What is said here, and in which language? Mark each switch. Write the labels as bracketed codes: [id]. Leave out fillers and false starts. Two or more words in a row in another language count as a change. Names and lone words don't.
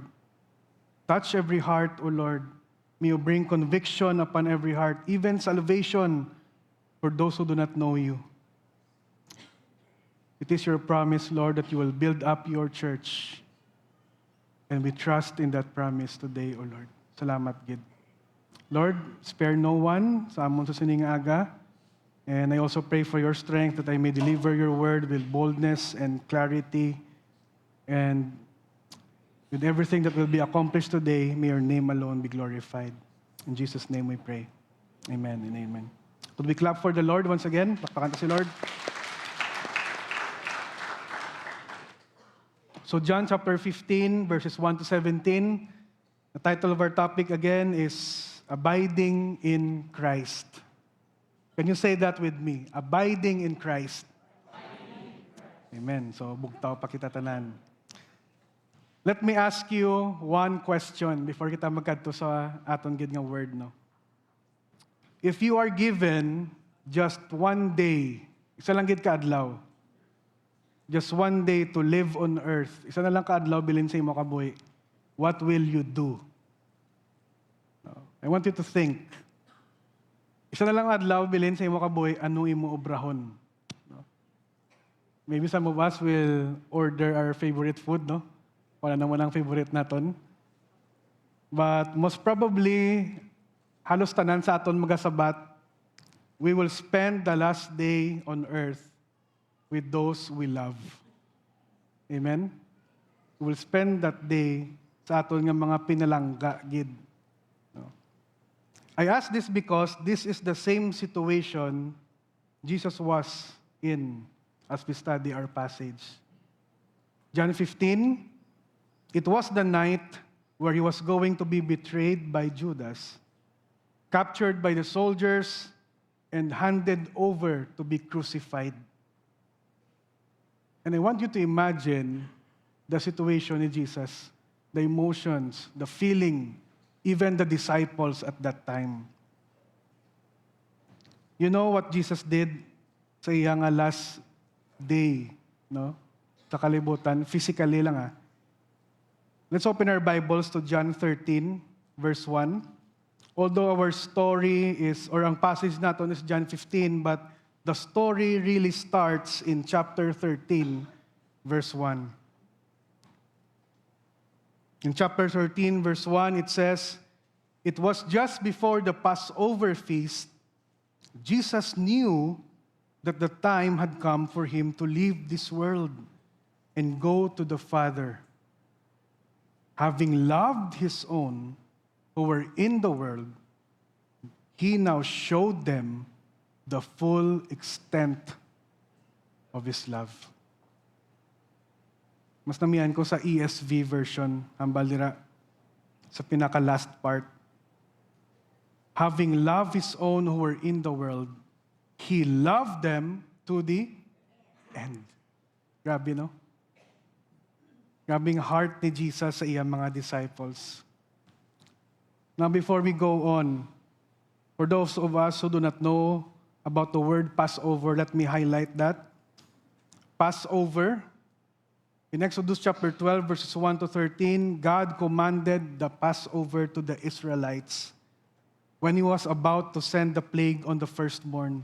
[en] Touch every heart, O Lord. May you bring conviction upon every heart, even salvation for those who do not know you. It is your promise, Lord, that you will build up your church. And we trust in that promise today, O Lord. [hil] Salamat, Gid. [en] Lord, spare no one [hil] sa amon susining aga. [en] And I also pray for your strength that I may deliver your word with boldness and clarity. And with everything that will be accomplished today, may your name alone be glorified. In Jesus' name we pray. Amen and amen. Could we clap for the Lord once again? [hil] Pakpakan si Lord. [en] So John chapter 15, verses 1 to 17. The title of our topic again is Abiding in Christ. Can you say that with me? Abiding in Christ. [hil] Amen. So bugtaw pa kita tanan. [en] Let me ask you one question before [hil] kita magkadto sa aton gid nga word, no. [en] If you are given just one day, [hil] isa lang gid ka adlaw. [en] Just one day to live on earth. [hil] Isa na lang ka adlaw bilin sa imo kabuhi. [en] What will you do? I want you to think. [hil] Isa na lang adlaw bilin sa imo kabuhi, ano imo obrahon? [en] Maybe some of us will order our favorite food, no? [hil] Wala naman ang favorite naton. [en] But most probably, [hil] halos tanan sa aton magasabat, [en] we will spend the last day on earth with those we love. Amen? We will spend that day [hil] sa aton nga mga pinalangga, gid. [en] I ask this because this is the same situation Jesus was in as we study our passage. John 15, it was the night where he was going to be betrayed by Judas, captured by the soldiers, and handed over to be crucified. And I want you to imagine the situation in Jesus, the emotions, the feeling, even the disciples at that time. You know what Jesus did [hil] sa iyang [en] last day, no? [hil] Sa kalibutan, [en] physically lang Let's open our Bibles to John 13, verse 1. Although our story is, or ang passage natin is John 15, but the story really starts in chapter 13, verse 1. In chapter 13, verse 1, it says, "It was just before the Passover feast, Jesus knew that the time had come for him to leave this world and go to the Father. Having loved his own who were in the world, he now showed them the full extent of his love." [hil] Mas namiyan ko sa ESV version, hambal dira, sa pinaka-last part. [en] Having loved his own who were in the world, he loved them to the end. [hil] Grabe, no? Grabing heart ni Jesus sa iyang mga disciples. [en] Now, before we go on, for those of us who do not know about the word Passover, let me highlight that. Passover, in Exodus chapter 12, verses 1 to 13, God commanded the Passover to the Israelites when he was about to send the plague on the firstborn.